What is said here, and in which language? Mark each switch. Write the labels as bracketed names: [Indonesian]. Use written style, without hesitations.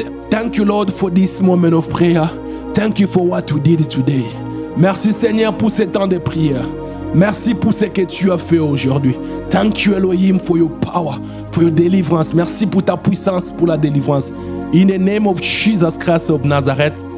[English] Thank you, Lord, for this moment of prayer. Thank you for what you did today. [French] Merci, Seigneur, pour ce temps de prière. Merci pour ce que tu as fait aujourd'hui. [English] Thank you, Elohim, for your power, for your deliverance. [French] Merci pour ta puissance, pour la délivrance. [English] In the name of Jesus Christ of Nazareth.